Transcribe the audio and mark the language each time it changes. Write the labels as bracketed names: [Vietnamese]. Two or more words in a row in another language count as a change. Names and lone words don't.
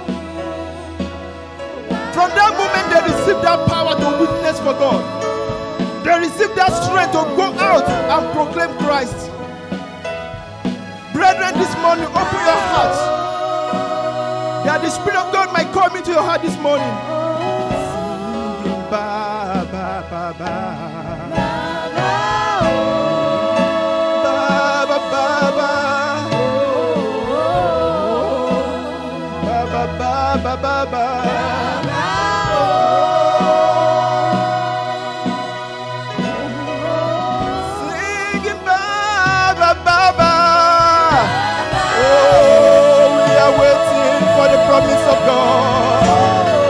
[English] From that moment, they received that power to witness for God. They received that strength to go out and proclaim Christ. Brethren, this morning, open your hearts, that the Spirit of God might come into your heart this morning. Ba ba ba ba. Ba ba ba. Singing ba ba ba ba. Oh, we are waiting for the promise of God.